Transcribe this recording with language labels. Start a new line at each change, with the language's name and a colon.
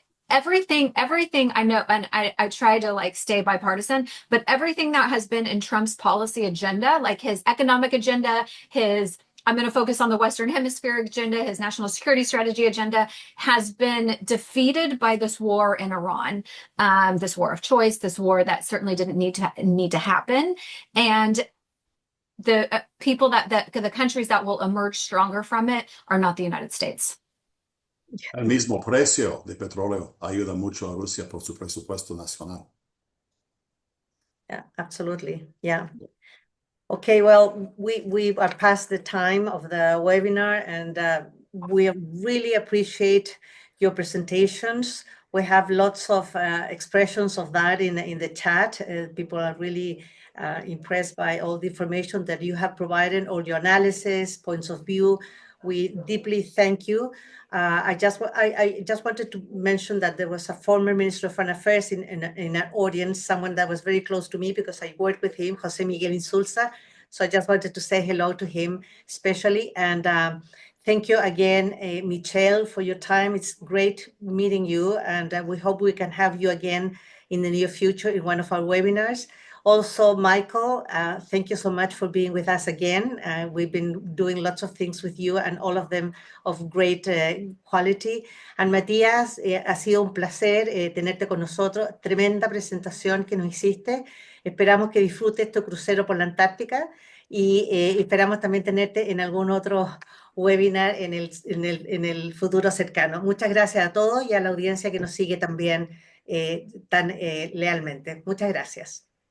English: Everything I know, and I try to stay bipartisan, but everything that has been in Trump's policy agenda, his economic agenda, I'm going to focus on the Western Hemisphere agenda, his national security strategy agenda, has been defeated by this war in Iran, this war of choice, this war that certainly didn't need to happen. And the the countries that will emerge stronger from it are not the United States.
Spanish: El mismo precio de petróleo ayuda mucho a Rusia por su presupuesto nacional.
English: Yeah, absolutely. Yeah. Okay, well, we are past the time of the webinar, and we really appreciate your presentations. We have lots of expressions of that in the chat. People are really impressed by all the information that you have provided, all your analysis, points of view. We deeply thank you. I just wanted to mention that there was a former Minister of Foreign Affairs in our audience, someone that was very close to me because I worked with him, Jose Miguel Insulza. So I just wanted to say hello to him especially. And thank you again, Michelle, for your time. It's great meeting you. And we hope we can have you again in the near future in one of our webinars. Also, Michael, thank you so much for being with us again. We've been doing lots of things with you and all of them of great quality.
Spanish: And Matías, ha sido un placer tenerte con nosotros. Tremenda presentación que nos hiciste. Esperamos que disfrutes tu crucero por la Antártica y esperamos también tenerte en algún otro webinar en el futuro cercano. Muchas gracias a todos y a la audiencia que nos sigue también tan lealmente. Muchas gracias.